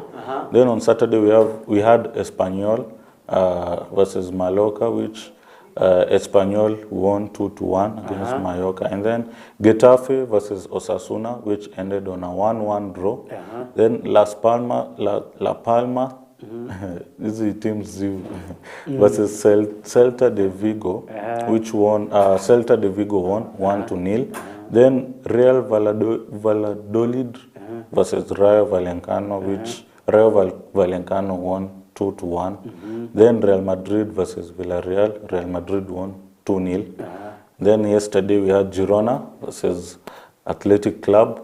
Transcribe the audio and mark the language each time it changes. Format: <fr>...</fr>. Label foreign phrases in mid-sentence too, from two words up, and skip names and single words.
<en>Then on Saturday we had Espanyol versus Mallorca, which Espanyol won 2-1 against Mallorca. And then Getafe versus Osasuna, which ended on a 1-1 draw. Then La Palma these teams versus Celta de Vigo, which won. Celta de Vigo won 1-0. Then Real Valladolid versus Rayo Vallecano, which Rayo Vallecano won 2-1. Then Real Madrid versus Villarreal. Real Madrid won 2-0. Then yesterday we had Girona versus Athletic Club.</en>